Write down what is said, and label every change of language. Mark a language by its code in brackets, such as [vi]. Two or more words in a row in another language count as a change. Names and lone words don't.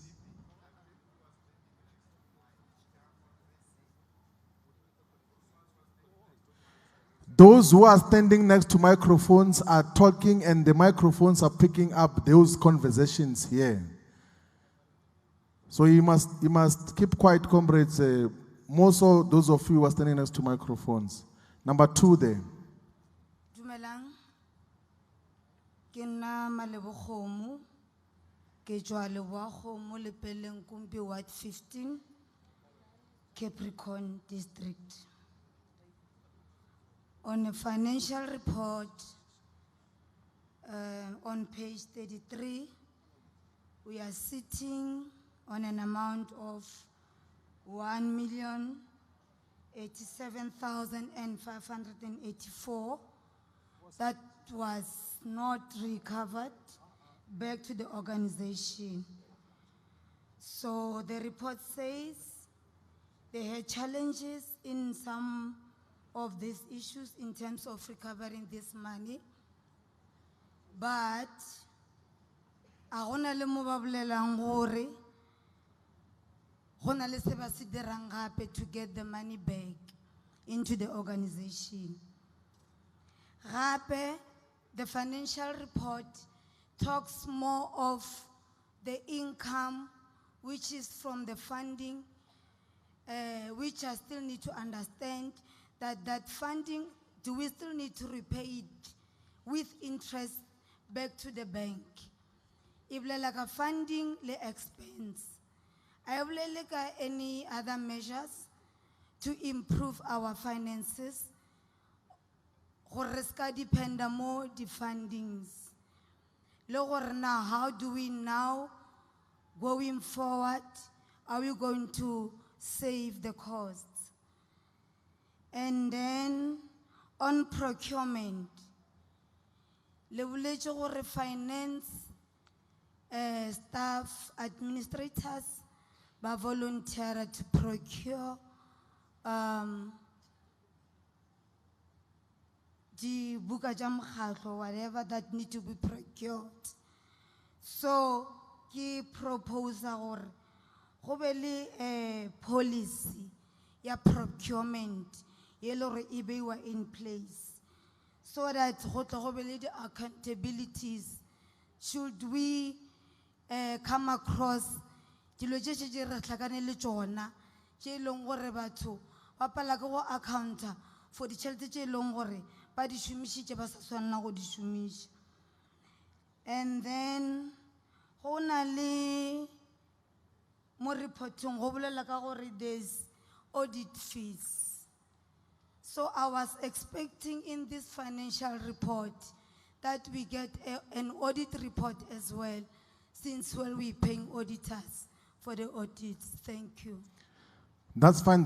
[en] Those who are standing next to microphones are talking and the microphones are picking up those conversations here. So you must keep quiet, comrades. More so those of you who are standing next to microphones. Number 2 there. [nso] Dumelang. Ke nna Malebokgomo, ke tswa Lebokgomo Lepeleng Kumpi Ward 15, Capricorn District. [en] On a financial report, on page 33, we are sitting on an amount of 1,087,584 that was not recovered back to the organization. So the report says they had challenges in some of these issues in terms of recovering this money, but [nso] a gona le mo ba bolelang gore gona le se ba se dirang gape [en] to get the money back into the organization. Gape, the financial report talks more of the income which is from the funding, which I still need to understand that funding, do we still need to repay it with interest back to the bank? If like a funding le expense, I have like any other measures to improve our finances. [nso] gore re ska dependa mo di-fundings. Le gore [en] now, how do we now, going forward, are we going to save the costs? And then on procurement, [nso] le boletse gore [en] finance staff administrators [nso] ba [en] volunteer to procure the [nso] buka tša mokgatlo, [en] whatever that need to be procured. [nso] So ke propose gore go be le [en] a policy [nso] ya procurement ye le gore e beiwa [en] in place, so that [nso] go tle go be le di-accountabilities [en] should we come across [nso] dilo tše tše re hlakane le tšona tše e leng gore batho ba pala ke go accounta for ditšhelete tše e leng gore ba di šomišitše ba sa swanela go di šomiša. [en] And then [nso] go na le mo reporting go bolela ka gore [en] there's audit fees. So I was expecting in this financial report that we get an audit report as well, since we're paying auditors for the audits. Thank you. That's fine.